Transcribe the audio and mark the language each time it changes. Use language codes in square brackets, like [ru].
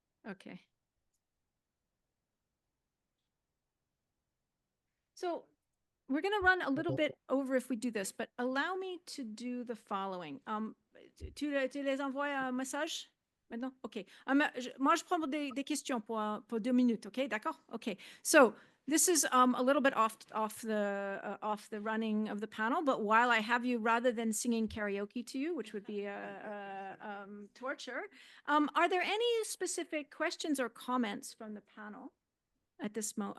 [en] Okay. So we're going to run a little bit over if we do this, but allow me to do the following. [fr] Tu les envoies un message maintenant? OK. Moi, je prends des questions pour 2 minutes. OK, d'accord? OK. [en] So this is a little bit off the running of the panel, but while I have you, rather than singing karaoke to you, which would be torture, are there any specific questions or comments from the panel at this moment?